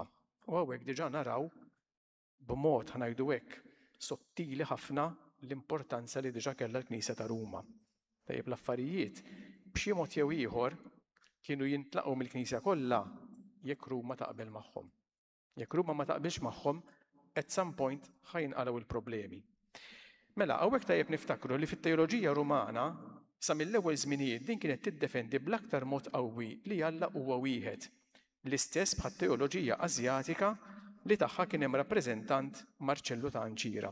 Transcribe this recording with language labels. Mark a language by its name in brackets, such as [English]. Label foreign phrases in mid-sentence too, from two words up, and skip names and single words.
[Maltese] U hawnhekk diġà naraw b'mod ħanajdu hekk sottili ħafna l-importanza li diġà kellha l-Knisja ta' Ruma. Tajjeb l-affarijiet b'xi mod jew ieħor kienu jintlaqgħu mill-Knisja kollha jekk Ruma taqbel magħhom. Jekk Ruma ma taqbilx magħhom, [English] at some point [Maltese] ħajnqalgħu il-problemi. Mela hawnhekk tajjeb niftakru li fit-teoloġija Rumana sa mill-ewwel żminijiet din kienet tiddefendi bl-aktar mod qawwi li Alla huwa wieħed. L-istess bħat-teoloġija Asjatika li tagħha kien hemm rappreżentant Marċellu ta' Anċira.